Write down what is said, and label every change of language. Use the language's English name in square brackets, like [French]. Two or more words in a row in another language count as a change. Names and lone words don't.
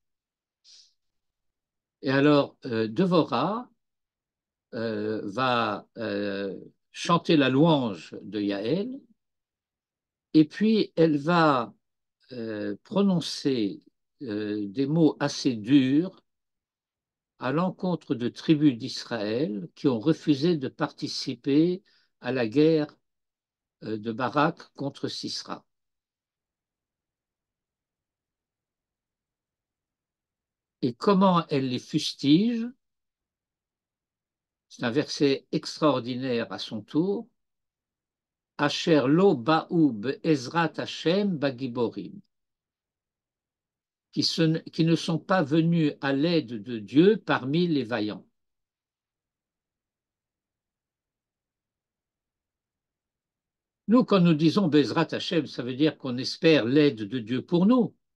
[French] Et alors, Devorah va chanter la louange de Yaël, et puis elle va prononcer des mots assez durs à l'encontre de tribus d'Israël qui ont refusé de participer à la guerre de Barak contre Sisera. Et comment elle les fustige? C'est un verset extraordinaire à son tour. [Hebrew] אשר לא באו לעזרת ה' בגבורים. [French] Qui ne sont pas venus à l'aide de Dieu parmi les vaillants. Nous, quand nous disons [Hebrew] בעזרת השם, [French] ça veut dire qu'on espère l'aide de Dieu pour nous.